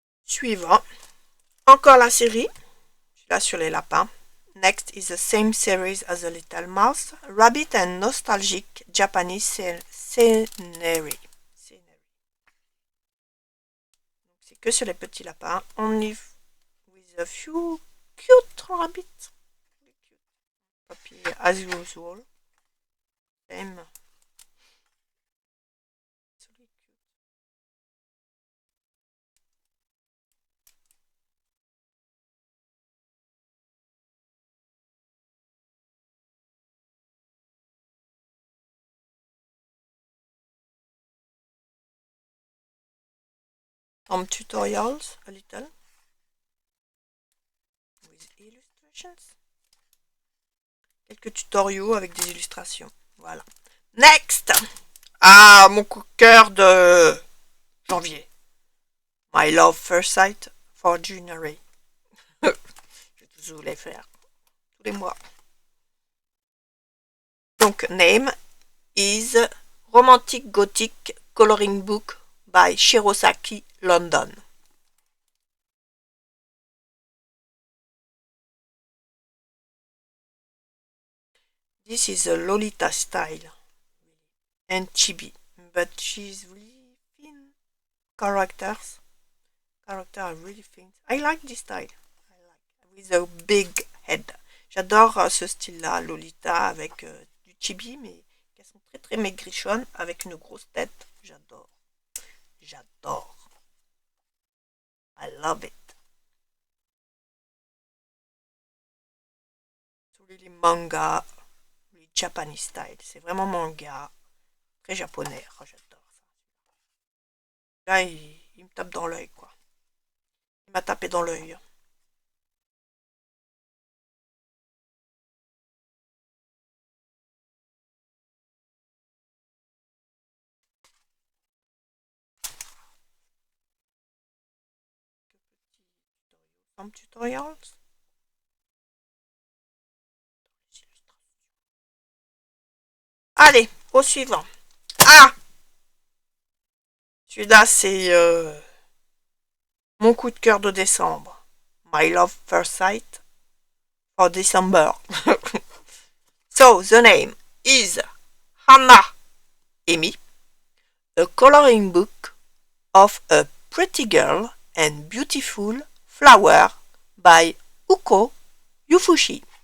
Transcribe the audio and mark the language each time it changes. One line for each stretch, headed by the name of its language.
French: Suivant, encore la série, je suis là sur les lapins.
English: Next is the same series as the Little Mouse, Rabbit and Nostalgic Japanese Scenery.
French: C'est que sur les petits lapins.
English: Only with a few cute rabbits. Papier as usual. Same. some tutorials a little with illustrations.
French: Quelques tutoriaux avec des illustrations. Voilà. Next! Ah, mon coup de cœur de janvier.
English: My Love First Sight for January.
French: Je tous vous les faire. Tous les mois.
English: Donc, name is Romantic Gothic Coloring Book by Shirosaki, London. This is a Lolita style and chibi, but she's really thin characters. Characters are really thin. I like this style. I like with a big head.
French: J'adore ce style-là, Lolita avec du chibi, mais qui sont très très maigrichonnes avec une grosse tête. J'adore. J'adore.
English: I love it. It's really manga, really Japanese style.
French: C'est vraiment manga, très japonais. Oh, j'adore ça. Là, il me tape dans l'œil, quoi. Il m'a tapé dans l'œil.
English: Some tutorials.
French: Allez, au suivant. Ah! Celui-là, c'est mon coup de cœur de décembre.
English: My Love First Sight for December. So, the name is Hannah Emi, a coloring book of a pretty girl and beautiful flower by Uko Yufushi.